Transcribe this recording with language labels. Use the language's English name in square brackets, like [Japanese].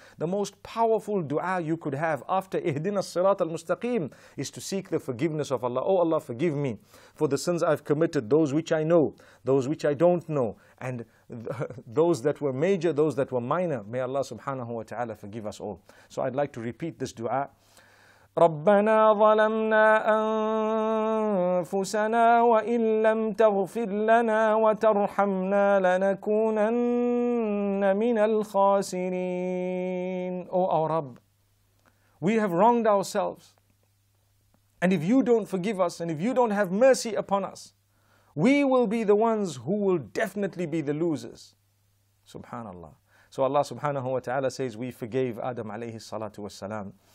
[English] The most powerful dua you could have after Ihdina Sirat al-Mustaqim is to seek the forgiveness of Allah. Oh Allah, forgive me for the sins I've committed, those which I know, those which I don't know, and those that were major, those that were minor. May Allah subhanahu wa ta'ala forgive us all. So I'd like to repeat this dua. [Arabic] ربنا ظلمنا أنفسنا وإن لم تغفر لنا وترحمنا لنكونن من الخاسرين. [English] O our Rabb, we have wronged ourselves. And if you don't forgive us and if you don't have mercy upon us, we will be the ones who will definitely be the losers. Subhanallah. So Allah subhanahu wa ta'ala says we forgave Adam alayhi salatu was salam.